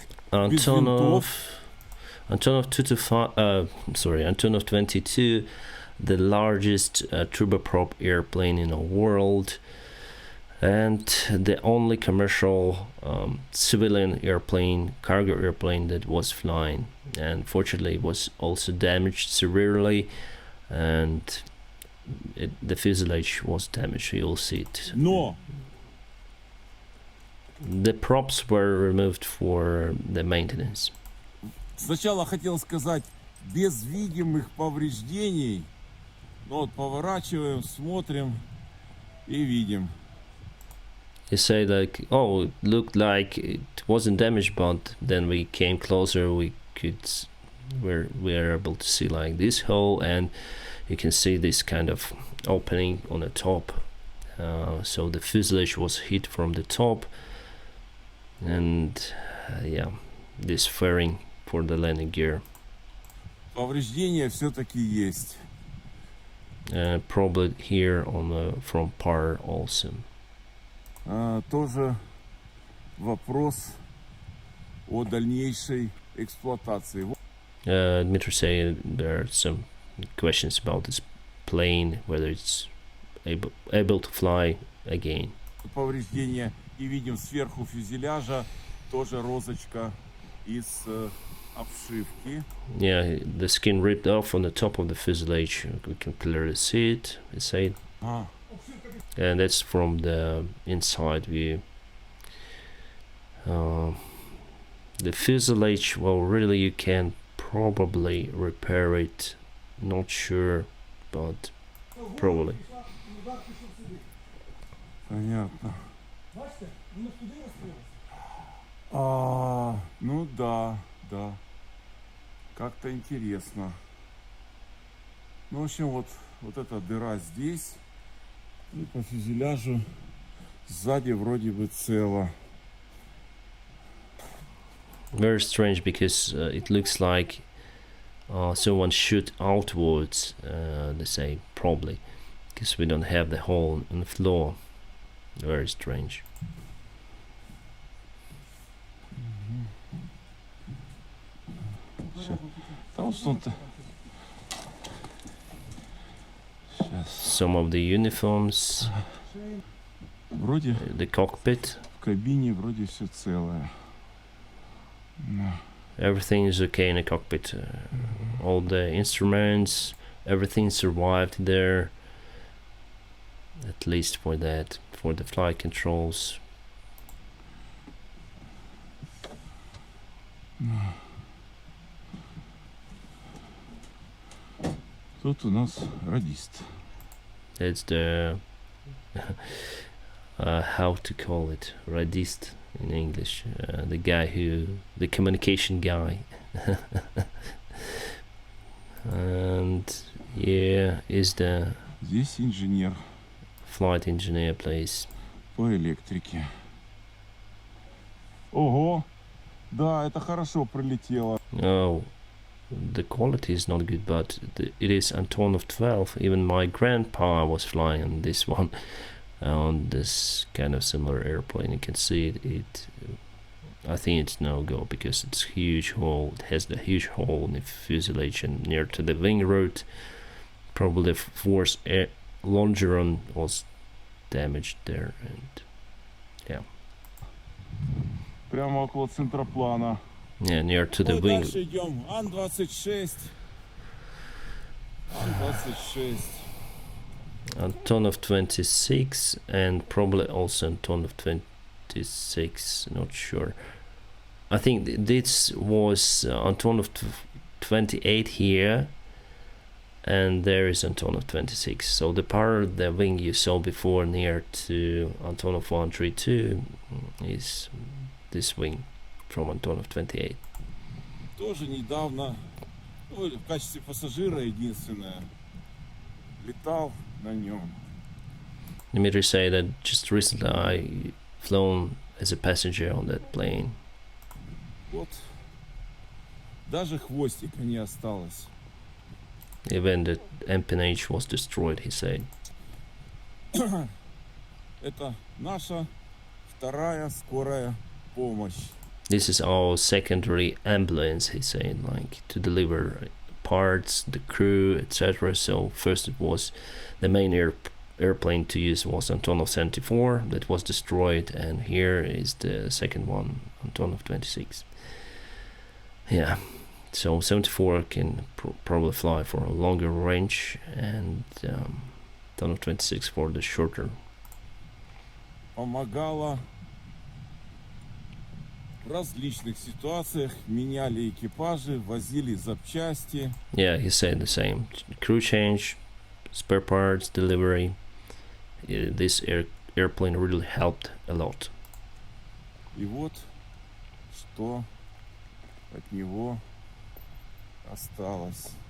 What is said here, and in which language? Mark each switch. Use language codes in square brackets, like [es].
[en] Antonov 22, the largest turboprop airplane in the world, and the only commercial civilian airplane, cargo airplane that was flying. And fortunately, it was also damaged severely, and the fuselage was damaged. You'll see it. [ru] Но [en] The props were removed for the maintenance. [ru] сначала хотел сказать, без видимых повреждений. Ну вот поворачиваем, смотрим и видим. [en] You say like, oh, it looked like it wasn't damaged, but then we came closer, we're able to see like this hole, and you can see this kind of opening on the top. So the fuselage was hit from the top, and yeah, this fairing for the landing gear. [ru] Повреждения все-таки есть. [en] Probably here on the front part also. [ru] Тоже вопрос о дальнейшей эксплуатации. [en] Dmitry say there are some questions about this plane, whether it's able to fly again. [ru] Повреждения. И видим сверху фюзеляжа тоже розочка из обшивки. [en] Yeah, the skin ripped off on the top of the fuselage. We can clearly see it. And that's from the inside view. The fuselage, well, really you can probably repair it. Not sure, but probably. [ru] Понятно. Ну да. Как-то интересно. Ну, в общем, вот эта дыра здесь. И по фюзеляжу сзади вроде бы цело. [en] Very strange because it looks like someone shoot outwards, they say, probably, because we don't have the hole in the floor. Very strange. Some of the uniforms, [ru] Вроде [en] the cockpit, [ru] в кабине вроде все целое. [en] everything is okay in the cockpit. All the instruments, everything survived there. At least for that, for the flight controls. [ru] Тут у нас радист. [en] It's the how to call it, radist in English, the guy the communication guy. And yeah, is the [ru] Здесь инженер [en] flight engineer place. [ru] по электрике. Ого! Да, это хорошо пролетело. [en] Oh, the quality is not good, but it is Antonov-12. Even my grandpa was flying on this one, on this kind of similar airplane. You can see it. I think it's no go because it's huge hole. It has the huge hole in the fuselage and near to the wing root. Probably the force longeron was damaged there, and yeah. [ru] Прямо около центроплана. [en] Yeah, near to the wing. [ru] Дальше идем. Ан-26. Ан-26. [en] Antonov-26 and probably also Antonov-26, not sure. I think this was Antonov-28 here, and there is Antonov-26. So the part of the wing you saw before near to Antonov-132 is this wing from Antonov-28. [ru] Тоже недавно, ну, в качестве пассажира единственное, летал на нем. [en] Dmitry said that just recently I flown as a passenger on that plane. [ru] Вот, даже хвостика не осталось. [en] Even the empennage was destroyed, he said. [ru] Это наша вторая скорая помощь. [en] This is our secondary ambulance, he said, like to deliver parts, the crew, etc. So first it was the main airplane to use was Antonov-74 that was destroyed, and here is the second one, Antonov-26. Yeah, so 74 can probably fly for a longer range, and Antonov-26 for the shorter. [ru] Помогала в различных ситуациях, меняли экипажи, возили запчасти. [en] Yeah, he said the same. Crew change, spare parts, delivery. This airplane really helped a lot. [ru] И вот что от него осталось.